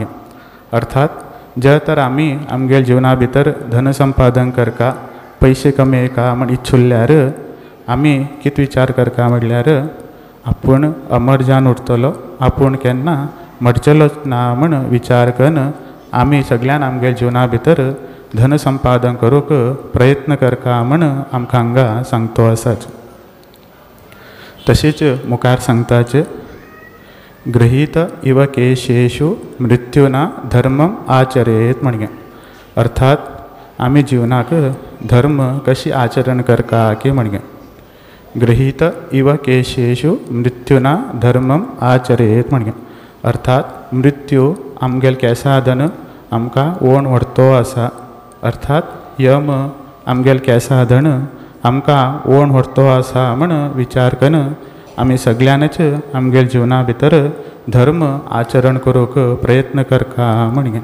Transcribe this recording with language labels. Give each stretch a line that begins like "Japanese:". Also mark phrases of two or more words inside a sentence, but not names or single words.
Konkani: अर्थात जर तर आमी आमगे जिवना भितर धन संपादन करका, पयशे कमयका म्हण इच्छुल्ल्यार आमी कितें विचार करका म्हटल्यार आपूण अमर जावन उरतलो, आपूण केन्ना मरचेलोच ना म्हण विचार करून आमी सगळ्यान आमगे जिवना भितर धन संपादन करूंक प्रयत्न करका म्हण आमकां हांगा सांगतो आसाच. तशेंच मुखार सांगताच
Sanskrit: गृहीत इव केशेषु मृत्युना धर्मम आचरेत
Konkani: म्हणगे. अर्थात आमी जिवनाक धर्म कशी आचरण करका की म्हणगे.
Sanskrit: गृहीत इव केशेषु मृत्युना धर्मम आचरेत म्हणगे.
Konkani: अर्थात मृत्यू आमगेल केंसाधन आमकां ओण व्हरतो आसा. अर्थात यम आमगेल केंसाधन आमकां ओण व्हरतो आसा म्हण विचार करून आमी सगळ्यांनच आमगेल जिवना भितर धर्म आचरण करूंक प्रयत्न करका म्हणगे.